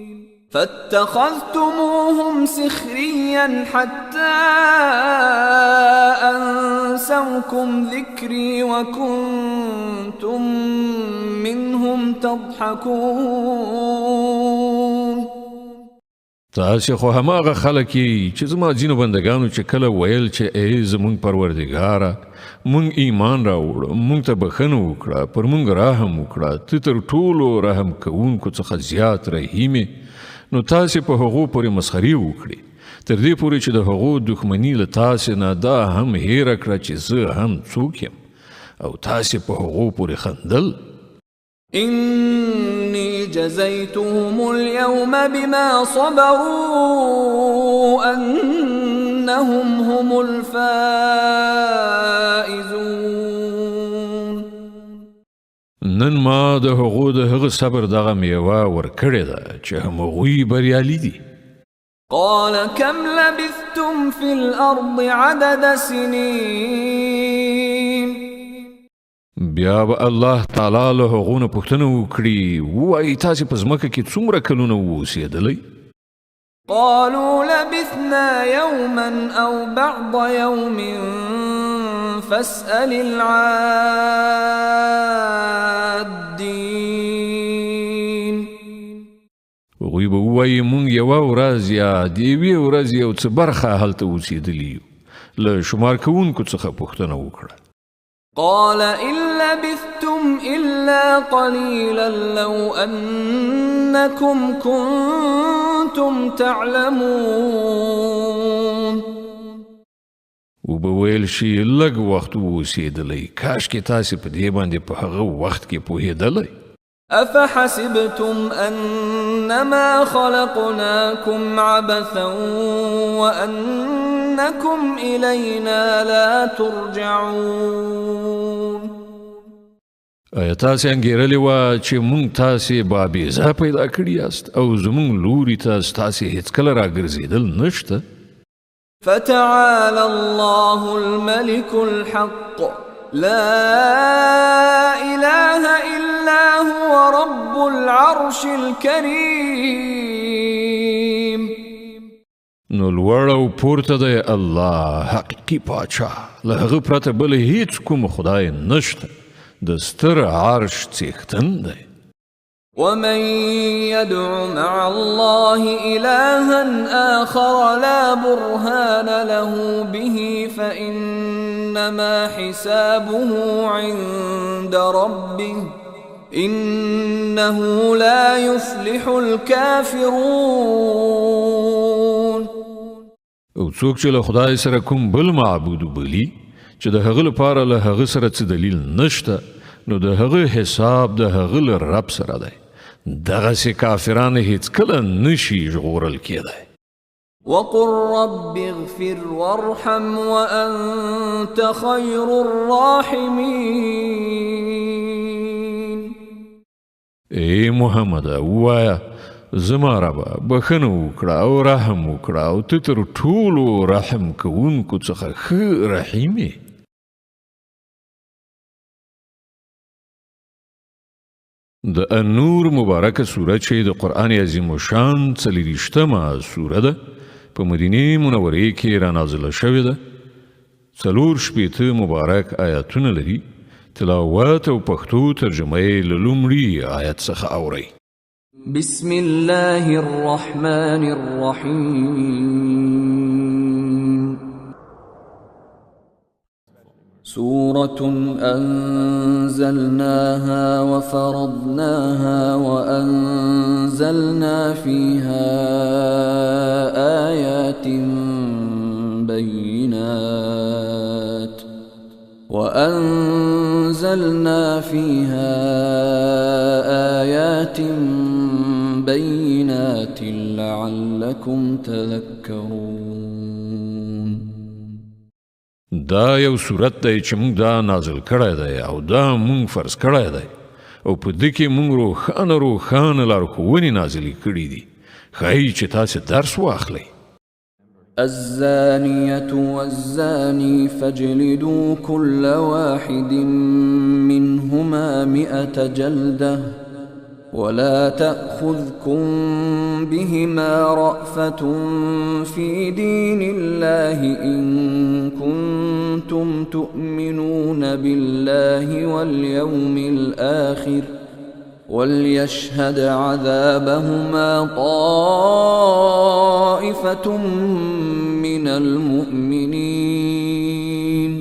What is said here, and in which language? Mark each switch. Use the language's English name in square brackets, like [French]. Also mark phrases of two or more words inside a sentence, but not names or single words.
[Arabic] فاتخذتموهم سخريا حتى أنسوكم ذكري وكنتم منهم تضحكون. [Pashto] تاسې خو هماغه خلک یې چې زما ځینو بندګانو چې کله ویل چې ای زمونږ پروردګاره مونږ ایمان راوړو مونږ ته بخښنه وکړه پر مونږ رحم وکړه ته تر ټولو رحم کوونکو څخه زیات رحیم یې نو تاسې په هغو پورې مسخري وکړي تر دې پورې چې د هغو دښمني له تاسې نه دا هم هیره کړه چې زه هم څوک یم او تاسې په هغو پورې خندل. [Arabic] إني جزيتهم اليوم بما صبروا أنهم هم الفائزون. [Pashto] نن ما د هغو د هغه صبر دغه میوه ورکړې ده چې همغوی بریالي دي. [Arabic] قال كم لبثتم في الأرض عدد سنين. [Pashto] بیا به [Arabic] الله تعالی [Pashto] له هغو نه پوښتنه وکړي ووایي تاسې په ځمکه کې څومره کلونه واوسېدلی؟ [Arabic] قالوا لبثنا يوما أو بعض يوم فاسأل العادين. [Pashto] هغوی به ووایي مونږ یوه ورځ یا د یوې ورځې یو څه برخه هلته اوسېدلي یو له شمار کوونکو څخه پوښتنه وکړه. [Arabic] قال إن لبثتم إلا قليلا لو أنكم كنتم تعلمون. [Pashto] وبویل شي لږ وخت اوسېدلی کاشکې تاسې په دې باندې په هغه وخت کې پوهېدلی. [Arabic] أفحسبتم أنما خلقناكم عبثا وأنكم إلينا لا ترجعون. [Pashto] آیا تاسې انګېرلې وه چې مونږ تاسې بابیزه پیدا کړي یاست او زمونږ لوري ته ستاسې هېڅکله راګرځېدل نشته؟ [Arabic] فتعالى الله الملك الحق لا إله إلا هو رب العرش الكريم. [Pashto] نو لوړ او پورته دی الله حقیقي پاچا له هغه پرته بل هیڅ کوم خدای نشته د ستر عرش څښتن دی. [Arabic] ومن يدع مع الله إلها آخر لا برهان له به فإنما حسابه عند ربه إنه لا يفلح الكافرون. [Pashto] او څوک چې له خدای سره کوم بل معبود بلی چې د هغه لپاره له هغه سره څه دلیل نشته نو د هغه حساب د هغه له رب سره دی. دغسې کافران هیڅکله نشي ژغورل کېدی. [Arabic] وقل رب اغفر وارحم وأنت خير الراحمين. [Pashto] ای محمد ووایه زما ربه بخښنه وکړه او رحم وکړه او ته تر ټولو رحم کوونکو څخه ښه رحیم یې. د النور مبارکه سوره چې د قرآن عظیم شان 40مه سوره ده په مدینه منورې کې را نازله شوې ده. 4 مبارک آیاتونه لري. تلاوت او پښتو ترجمه یې له لومړي آیت څخه اورئ. [Arabic] بسم الله الرحمن الرحيم سورة أنزلناها وفرضناها وأنزلنا فيها آيات بينات لعلكم تذكرون [Pashto] دا یو صورت دی چې موږ دا نازل کړی دی او دا موږ فرض کړی دی او په دې کې موږ روښانه لارښوونې نازلې کړي دي ښایي چې تاسې درس واخلئ. [Arabic] الزانية والزاني فاجلدوا كل واحد منهما 100 جلدة ولا تأخذكم بهما رأفة في دين الله إن كنتم تؤمنون بالله واليوم الآخر وليشهد عذابهما طائفة من المؤمنين.